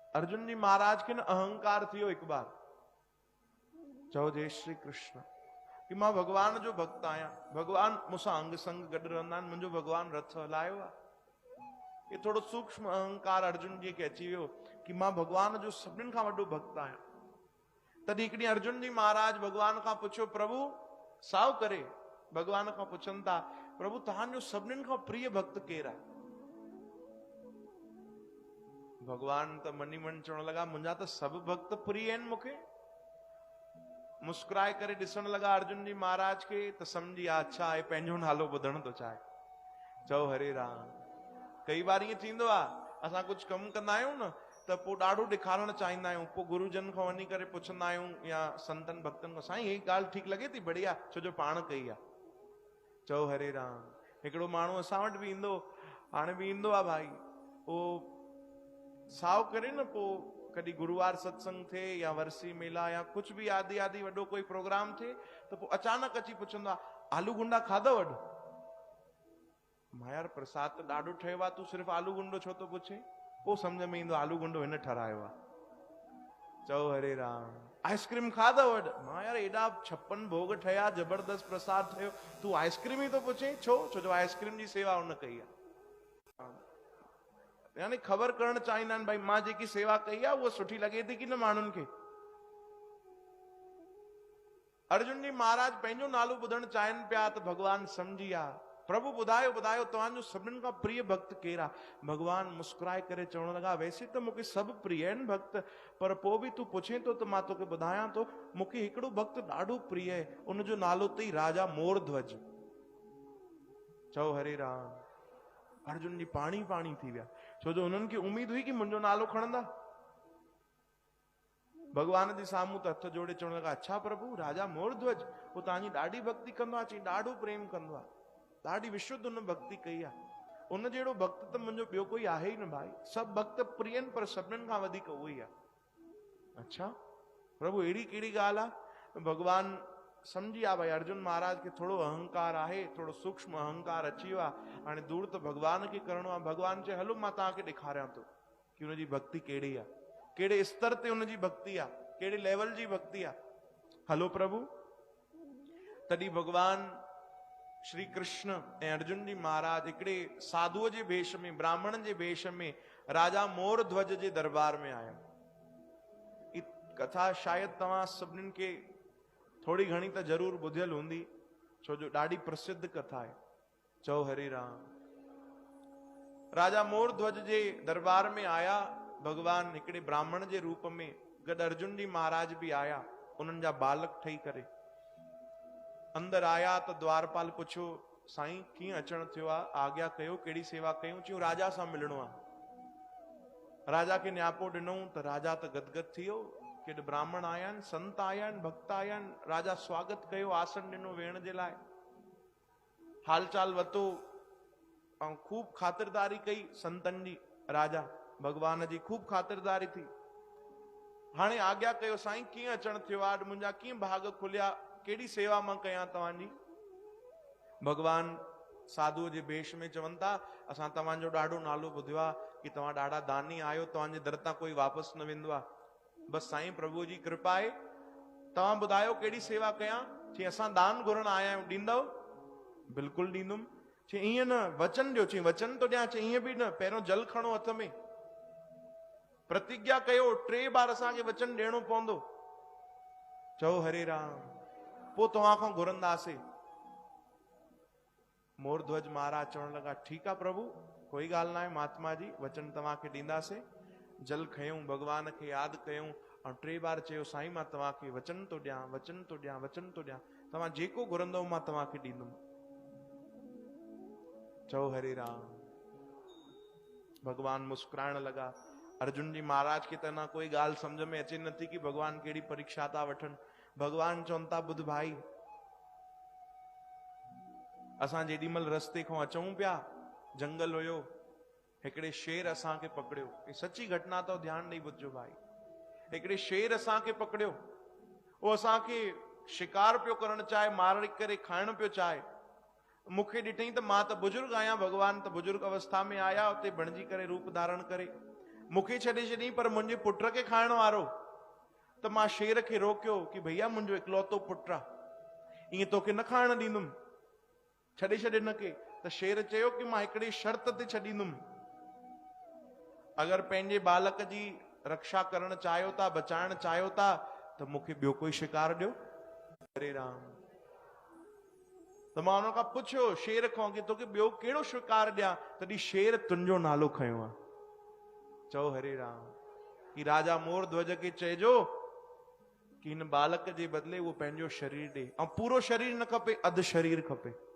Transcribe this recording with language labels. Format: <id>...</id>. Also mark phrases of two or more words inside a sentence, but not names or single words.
<sd>अर्जुन जी महाराज के न अहंकार थियो एक बार। चओ जय श्री कृष्ण कि मां भगवान जो भक्त आया, भगवान मूंसां अंग संग गॾु रहंदा आहिनि, मुंहिंजो भगवान रथ हलायो आहे। ये थोड़ो सूक्ष्म अहंकार अर्जुन जी के अची वियो कि मां भगवान जो सभिनीनि खां वॾो भक्त आहियां। तॾहिं हिकड़ी अर्जुन जी महाराज भगवान खां पुछियो, प्रभु साव करे भगवान खां पुछनि था, प्रभु तव्हांजो सभिनीनि खां प्रिय भक्त केरु आहे? भगवान त मनी मन चवण लगा, मुंहिंजा त सभु भक्त प्रिय आहिनि मूंखे। मुस्कुराए करे ॾिसण लगा अर्जुन जी महाराज के, त सम्झी विया अच्छा आहे पंहिंजो नालो ॿुधण थो चाहे। चओ हरे राम। कई बार ईअं थींदो आहे, असां कुझु कमु कंदा आहियूं न त पोइ ॾाढो ॾेखारणु चाहींदा आहियूं, पोइ गुरुजन खां वञी करे पुछंदा आहियूं या संतनि भक्तनि खां, साईं हीअ ॻाल्हि ठीकु लॻे थी? बढ़िया, छो जो पाण कई आहे। चओ हरे राम। हिकिड़ो माण्हू असां वटि बि ईंदो, हाणे बि ईंदो आहे भाई, उहो साव करे न, पोइ कॾहिं गुरुवार सत्संग थिए या वरसी मेला या</sd> <hi>कुछ भी</hi> <sd>आदि आदि वॾो कोई प्रोग्राम थिए तो पोइ अचानक अची पुछंदो आहे, आलू गुंडा खाधव अॼु? मां यार प्रसाद त ॾाढो ठहियो आहे, तूं सिर्फ़ु आलू गुंडो छो थो पुछे? पोइ सम्झ में ईंदो आलू गुंडो हिन ठहारायो आहे। चओ हरे राम। आइस्क्रीम खाधव अॼु? मां यार एॾा 56 भोग ठहिया, जबरदस्त प्रसाद ठहियो, तूं आइस्क्रीम ई थो पुछे? छो? छो जो आइस्क्रीम जी सेवा हुन कई आहे। यानी ख़बर करण चाहींदा आहिनि भाई मां जेकी सेवा कई आहे उहा सुठी लॻे थी कि न माण्हुनि खे। अर्जुन जी महाराज पंहिंजो नालो ॿुधणु चाहिनि पिया त भगवान सम्झी विया। प्रभु ॿुधायो ॿुधायो तव्हांजो सभिनीनि खां प्रिय भक्त केरु आहे? भगवान मुस्कुराए करे चवण लॻा, वैसे त मूंखे सभु प्रिय आहिनि भक्त, पर पोइ बि तूं पुछे थो त मां तोखे ॿुधायां थो, मूंखे हिकिड़ो भक्त ॾाढो प्रिय आहे, उनजो नालो अथई राजा मोरध्वज। चओ हरे राम। अर्जुन जी पाणी पाणी थी विया, छो जो उन्हनि खे उम्मीद हुई कि मुंहिंजो नालो खणंदा। भगवान जे साम्हूं त हथ जोड़े चवण लॻा, अच्छा प्रभु राजा मोरध्वज, वो तव्हांजी ॾाढी भक्ति कंदो आहे, चई ॾाढो प्रेम कंदो आहे, ॾाढी विशुद्ध उन भक्ति कई आहे, उन जहिड़ो भक्त त मुंहिंजो ॿियो कोई आहे ई न भाई, सभु भक्त प्रिय आहिनि पर सभिनीनि खां वधीक उहो ई आहे। अच्छा प्रभु अहिड़ी कहिड़ी ॻाल्हि आहे? भगवान सम्झी विया भाई अर्जुन महाराज खे थोड़ो अहंकार आहे, थोड़ो सूक्ष्म अहंकार अची वियो आहे, हाणे दूर त भगवान खे करणो आहे। भगवान चए हलो मां तव्हांखे ॾेखारियां थो कि हुनजी भक्ति कहिड़ी आहे, कहिड़े स्तर ते हुनजी भक्ति आहे, कहिड़े लेवल जी भक्ति आहे। हलो प्रभु। तॾहिं भगवान श्री कृष्ण ऐं अर्जुन जी महाराज हिकिड़े साधुअ जे वेश में, ब्राह्मण जे वेश में राजा मोरध्वज जे दरबार में आया। कथा शायद तव्हां सभिनीनि खे थोड़ी घणी त जरूर ॿुधियल हूंदी, छो जो ॾाढी प्रसिद्ध कथा आहे। चओ हरे राम। राजा मोरध्वज जे दरबार में आया भगवान हिकिड़े ब्राह्मण जे रूप में, गॾु अर्जुन जी महाराज भी आया, उन्हनि जा बालक ठही करे। अंदर आया तो द्वारपाल पुछो, साईं कीअं अचण थियो आहे, आज्ञा कयो, कहिड़ी सेवा कयूं? चयूं राजा सां मिलणो आहे। राजा खे न्यापो ॾिनऊं त राजा त गदगद थी वियो, केॾे ब्राह्मण आया आहिनि, संत आया आहिनि, भक्त आया आहिनि। राजा स्वागत कयो, आसन ॾिनो वेहण जे लाइ, हालचाल वतो ऐं खूब खातिरदारी कई संतनि जी। राजा भगवान जी खूब खातिरदारी थी। हाणे आज्ञा कयो साईं कीअं अचण थियो आहे, मुंहिंजा कीअं भाग खुलिया, कहिड़ी सेवा मां कयां तव्हांजी? भगवान साधुअ जे वेश में चवनि था, असां तव्हांजो ॾाढो नालो ॿुधियो आहे कि तव्हां ॾाढा दानी आहियो, तव्हांजे दर तां कोई वापसि न वेंदो आहे। बसि साईं प्रभु जी कृपा आहे, तव्हां ॿुधायो कहिड़ी सेवा कयां? चई असां दान घुरण आया आहियूं, ॾींदव? बिल्कुलु ॾींदुमि। चई ईअं न, वचन ॾियो। चई वचन थो ॾियां। चई ईअं बि न, पहिरियों जल खणो हथ में, प्रतिज्ञा कयो, 3 बार असांखे वचन ॾियणो पवंदो। चओ हरे राम। पोइ तव्हां खां घुरंदासीं। मोरध्वज महाराज चवण लॻा, ठीकु आहे प्रभु, कोई ॻाल्हि न आहे, महात्मा जी वचन तव्हांखे ॾींदासीं। जल खयूं, भगवान खे यादि कयूं ऐं 3 बार चयो, साईं मां तव्हांखे वचन थो ॾियां, वचन थो ॾियां, वचन थो ॾियां, तव्हां जेको घुरंदव मां तव्हांखे ॾींदुमि। चओ हरे राम। भगवान मुस्कुराइण लॻा। अर्जुन जी महाराज खे त न कोई ॻाल्हि सम्झ में अचे नथी कि भगवान कहिड़ी परीक्षा था वठनि। भगवान चवनि था, ॿुध भाई, असां जेॾी महिल रस्ते खां अचूं पिया, जंगल हुयो, हिकिड़े शेर असांखे पकड़ियो। ये सची घटना तो ध्यान ॾेई ॿुधजो भाई। हिकिड़े शेर असांखे पकड़ियो, वो असांखे शिकार पियो करणु चाहे, मारे करे खाइण पियो चाहे। मूंखे ॾिठई त मां त बुजुर्ग आहियां, भगवान त बुजुर्ग अवस्था में आया, उते बणिजी करे रूप धारण करे। मूंखे छॾे छॾी पर मुंहिंजे पुट खे खाइण वारो। त मां शेर खे रोकियो कि भैया मुंहिंजो इकलौतो पुट आहे, ईअं तोखे न खाइण ॾींदुमि, छॾे छॾे हिनखे। त शेर चयो कि मां हिकिड़ी शर्त ते छॾींदुमि, अगरि पंहिंजे बालक जी रक्षा करण चाहियो था, बचाइण चाहियो था, त मूंखे ॿियो कोई शिकार ॾियो। हरे राम। त मां हुन खां पुछियो शेर खां कि तोखे ॿियो कहिड़ो शिकार ॾियां? तॾहिं शेर तुंहिंजो नालो खयो आहे। चओ हरे राम। कि राजा मोर ध्वज खे चइजो कि हिन बालक जे बदिले उहो पंहिंजो शरीर ॾे, ऐं पूरो शरीर न खपे, अधु शरीर खपे।</sd>